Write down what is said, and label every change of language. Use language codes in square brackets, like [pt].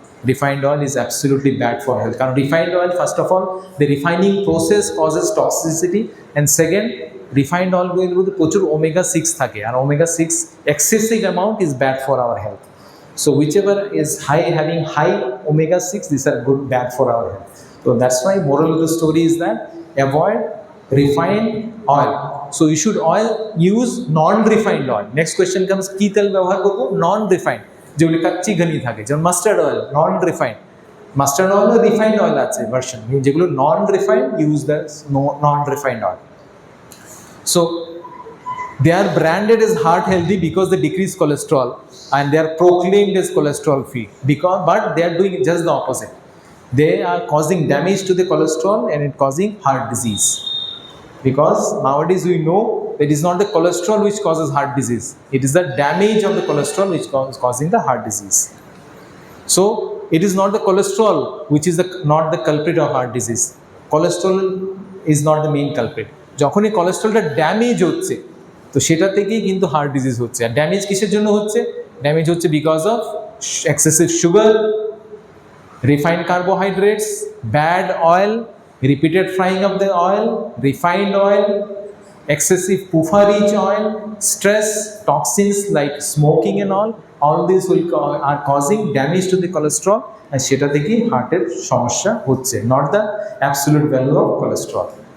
[en] Refined oil is absolutely bad for health. Because refined oil, first of all, the refining process causes toxicity, and second, refined oil will [bn] প্রচুর [en] omega-6 [bn] থাকে, [en] and omega-6 excessive amount is bad for our health. So whichever is having high omega-6, these are bad for our health. So that's why moral of the story is that avoid refined oil. So you should use non-refined oil. Next question comes, [bn] কি তেল ব্যবহার করব? Non-refined, যেগুলি কাচ্চি ঘনি থাকে, যেমন mustard oil, নন refined. Mustard অয়েলও refined oil আছে version, যেগুলো নন refined, [en] Use the non refined oil. So they are branded as heart healthy because they decrease cholesterol, and they are proclaimed as cholesterol free, but they are doing just the opposite. They are causing damage to the cholesterol and it causing heart disease, because nowadays we know it is not the cholesterol which causes heart disease, it is the damage of the cholesterol which causing the heart disease. So it is not the cholesterol which is not the culprit of heart disease. Cholesterol is not the main culprit. [bn] যখনই কোলেস্ট্রলটা damage হচ্ছে তো সেটা থেকেই কিন্তু heart disease হচ্ছে। আর damage কিসের জন্য হচ্ছে? ড্যামেজ হচ্ছে [en] because of excessive sugar, refined carbohydrates, bad oil, repeated frying of the oil, refined oil, excessive puffa-rich oil, stress, toxins like smoking and all these are causing damage to the cholesterol, and [bn] সেটা থেকেই হার্টের সমস্যা হচ্ছে, [en] not the absolute value of cholesterol.